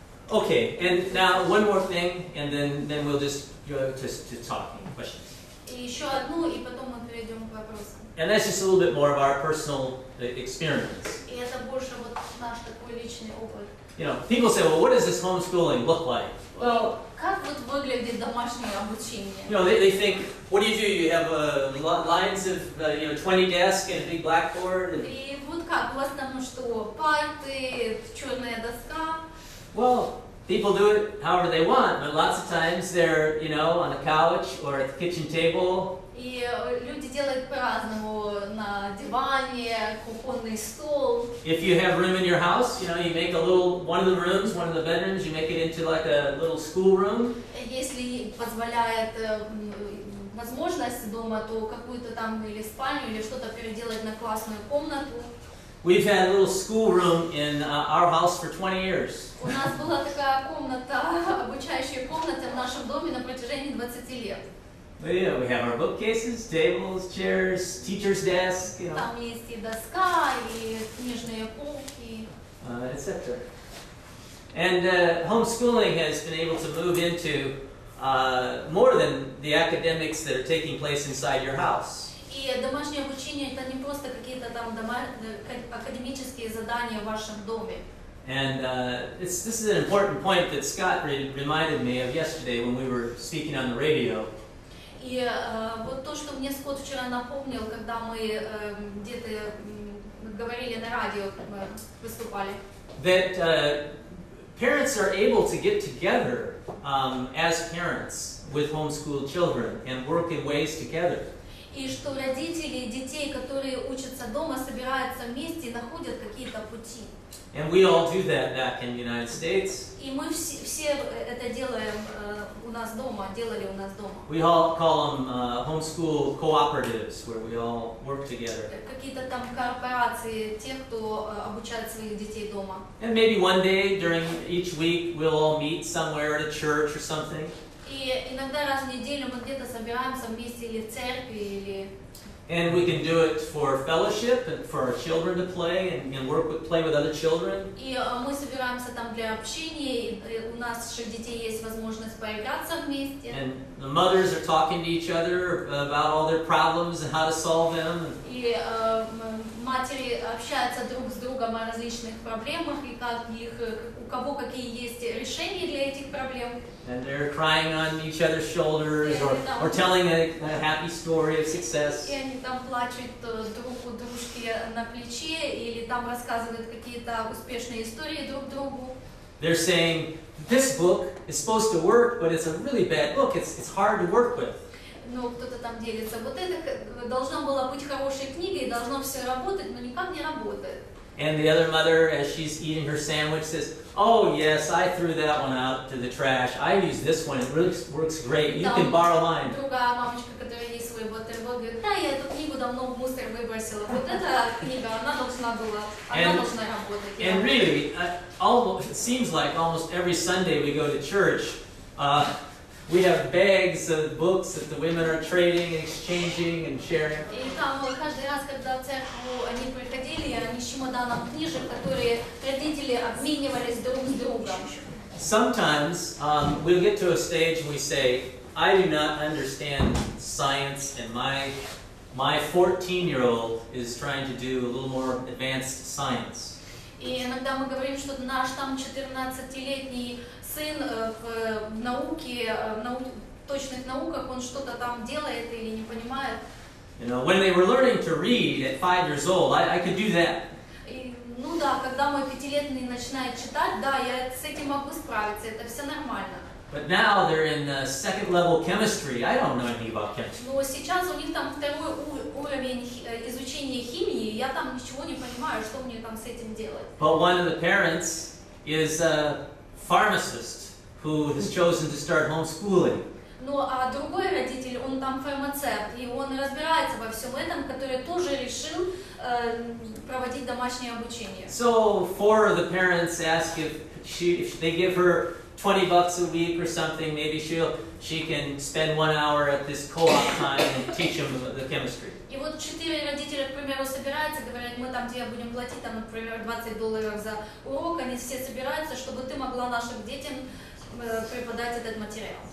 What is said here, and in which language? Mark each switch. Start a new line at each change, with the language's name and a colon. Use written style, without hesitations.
English: Okay, and now one more thing, and then we'll just go to talking questions.
Russian: И еще одну, и потом мы перейдем к вопросам.
English: And that's just a little bit more of our personal experience.
Russian: И это больше вот наш такой личный опыт.
English: You know, people say, well, what does this homeschooling look like? Well,
Russian: как вот выглядит домашнее обучение?
English: you know, they think, what do? You have lines of 20 desks and a big blackboard.
Russian: И вот как, у вас там ну что, парты, черная доска?
English: Well, people do it however they want, but lots of times they're, on the couch or at the kitchen table.
Russian: И люди делают по-разному, на диване, кухонный стол.
English: If you have room in your house, you make one of the rooms, one of the bedrooms, you make it into like a little school room.
Russian: Если позволяет возможность дома, то какую-то там или спальню, или что-то переделать на классную комнату.
English: We've had a little school room in our house for 20 years.
Russian: У нас была такая комната, обучающая комната в нашем доме на протяжении 20 лет.
English: We have our bookcases, tables, chairs, teacher's desk,
Russian: Там есть и доска, и книжные полки,
English: etc. And homeschooling has been able to move into more than the academics that are taking place inside your house.
Russian: И домашнее обучение это не просто какие-то там академические задания в вашем доме.
English: And this is an important point that Scott reminded me of yesterday when we were speaking on the radio.
Russian: И вот то, что мне Скотт вчера напомнил, когда мы где-то говорили на радио, выступали.
English: That parents are able to get together as parents with homeschooled children and work in ways together.
Russian: И что родители детей, которые учатся дома, собираются вместе и находят какие-то пути.
English: And we all do that back in the United States.
Russian: И мы все это делаем у нас дома, делали у нас дома.
English: We all call them homeschool cooperatives, where we all work together.
Russian: Какие-то там корпорации, тех, кто обучает своих детей дома.
English: And maybe one day during each week we'll all meet somewhere at a church or something.
Russian: И иногда раз в неделю мы где-то собираемся вместе или в церкви, или...
English: And we can do it for fellowship and for our children to play and play with other children.
Russian: И мы собираемся там для общения, и у наших детей есть возможность поиграться вместе.
English: And the mothers are talking to each other about all their problems and how to solve them.
Russian: И матери общаются друг с другом о различных проблемах и как их, у кого какие есть решения для этих проблем.
English: And they're crying on each other's shoulders or telling a happy story of success.
Russian: И они там плачут друг у дружки на плече или там рассказывают какие-то успешные истории друг другу.
English: They're saying, this book is supposed to work, but it's a really bad book. It's hard to work with.
Russian: Ну, кто-то там делится. Вот это должно было быть хорошей книгой, должно все работать, но никак не работает.
English: And the other mother, as she's eating her sandwich, says, oh yes, I threw that one out to the trash. I use this one, it really works great. You can borrow mine.
Russian: Другая мамочка, которая ест свой бутерброд, говорит, да, я эту книгу давно в мусор выбросила. Вот эта книга, она должна работать.
English: And really, it seems like almost every Sunday we go to church, we have bags of books that the women are trading and exchanging and sharing.
Russian: И там каждый раз, когда в церковь они приходили, они с чемоданом книжек, которые родители обменивались друг с другом.
English: Sometimes we'll get to a stage and we say, I do not understand science, and my 14-year-old is trying to do a little more advanced science.
Russian: И иногда мы говорим, что наш там 14-летний сын в науке, точных науках, он что-то там делает или не понимает.
English: You know, when they were learning to read at 5 years old, I could do that.
Russian: И, ну да, когда мой 5-летний начинает читать, да, я с этим могу справиться, это все нормально.
English: But now they're in second level chemistry. I don't know anything about chemistry.
Russian: Но сейчас у них там второй уровень изучения химии, я там ничего не понимаю, что мне там с этим делать.
English: But one of the parents is a pharmacist who has chosen to start homeschooling.
Russian: Ну а другой родитель, он там фармацевт, и он разбирается во всем этом, который тоже решил проводить домашнее обучение.
English: So 4 of the parents ask if they give her $20 a week or something, maybe she can spend 1 hour at this co-op time and teach them the chemistry.
Russian: И вот 4 родителя, к примеру, собираются, говорят, мы там тебе будем платить, там, например, $20 за урок, они все собираются, чтобы ты могла нашим детям преподать этот материал.